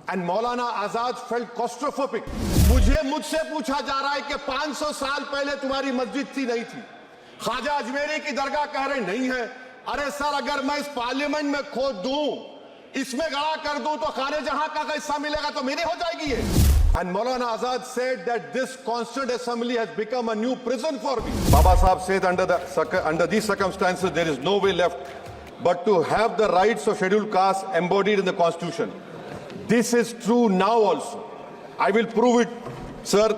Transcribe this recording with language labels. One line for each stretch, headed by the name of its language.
English: and Maulana Azad felt claustrophobic.
Hindi: मुझसे पूछा जा रहा है कि 500 साल पहले तुम्हारी मस्जिद थी नहीं थी। ख्वाजा अजमेरी की दरगाह कह रहे नहीं है। अरे सर, अगर मैं इस पार्लियामेंट में खोद दूं, इसमें गड़ा कर दूं, तो खाने जहां का हिस्सा मिलेगा तो मेरी हो जाएगी ये।
English: And Maulana Azad said that this Constituent Assembly has become a new prison for me. Baba Sahib said under these circumstances there is no way left but to have the rights of scheduled castes embodied in the Constitution. This is true now also. I will prove it, sir.